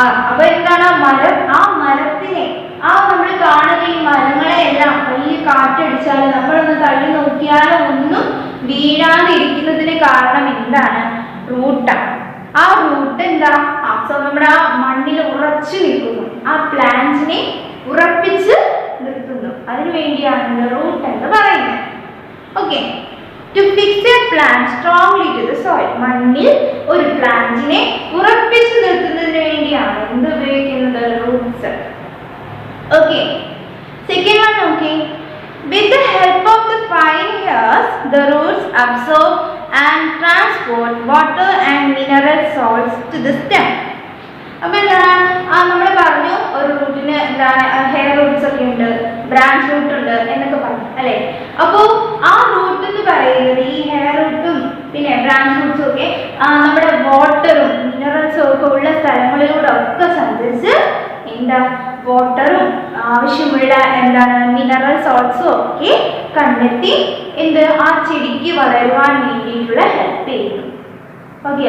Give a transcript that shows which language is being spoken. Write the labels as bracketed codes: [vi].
[ml] അപ്പൊ എന്താണ് ആ മരത്തിനെ നമ്മൾ കാണുന്ന ഈ മരങ്ങളെ എല്ലാം വലിയ കാറ്റടിച്ചാൽ നമ്മളൊന്ന് തള്ളി നോക്കിയാലും ഒന്നും വീഴാതിരിക്കുന്നതിന് കാരണം എന്താണ്? റൂട്ടാണ്. ആ റൂട്ട് എന്താ നമ്മുടെ ആ മണ്ണിൽ ഉറച്ചു നിൽക്കുന്നു, ആ പ്ലാന്റിനെ ഉറപ്പിച്ച് നിർത്തുന്നു. അതിനു വേണ്ടിയാണ് റൂട്ട് എന്ന് പറയുന്നത്. Okay. [en] To fix a plant strongly to the soil. [ml] മണ്ണിൽ ഒരു പ്ലാന്റിനെ ഉറപ്പിച്ച് നിർത്തുന്നതിന് വേണ്ടിയാണ് എന്ത് ഉപയോഗിക്കുന്നത്? റൂട്ട്സ്. ഓക്കെ. സെക്കൻഡ് വൺ നോക്കി. [en] With the help of the fine hairs, the roots absorb and transport water and mineral salts to the stem. [ml] അപ്പൊ എന്താണ് നമ്മൾ പറഞ്ഞു ഒരു റൂട്ടിന് എന്താണ് ഹെയർ റൂട്ട്സ് ഒക്കെ ഉണ്ട്, ബ്രാഞ്ച് റൂട്ട് ഉണ്ട് എന്നൊക്കെ പറഞ്ഞു അല്ലെ? അപ്പോൾ ആ റൂട്ട് എന്ന് പറയുന്നത് ഈ ഹെയർ റൂട്ടും പിന്നെ ബ്രാഞ്ച് റൂട്ട്സും ഒക്കെ നമ്മുടെ വാട്ടറും മിനറൽസും ഒക്കെ ഉള്ള സ്ഥലങ്ങളിലൂടെ ഒക്കെ സഞ്ചരിച്ച് എന്താ വാട്ടറും ആവശ്യമുള്ള എന്താണ് മിനറൽ സോൾട്സും ഒക്കെ കണ്ടെത്തി ആ ചെടിക്ക് വളരുവാൻ വേണ്ടിയിട്ടുള്ള ഹെൽപ്പ് ചെയ്യുന്നു. ഓക്കെ.